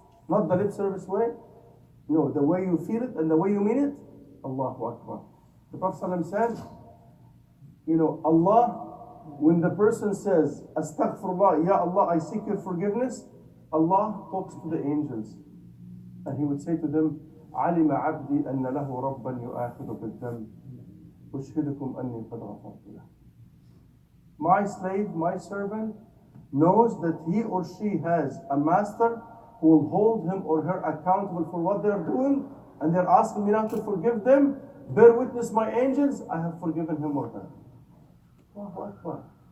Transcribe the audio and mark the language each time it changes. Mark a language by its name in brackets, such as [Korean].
[English] Not the lip service way. No, the way you feel it and the way you mean it. Allahu Akbar. The Prophet ﷺ said, Allah, when the person says, astaghfirullah, Ya Allah, I seek your forgiveness, Allah talks to the angels. And He would say to them, [Arabic] علم عبدي أن له ربا يؤاخذ بالذنب أشهدكم أني قد غفرت له. [English] My slave, my servant, knows that he or she has a master who will hold him or her accountable for what they're doing, and they're asking me now to forgive them. Bear witness, my angels, I have forgiven him or her. Allahu Akbar.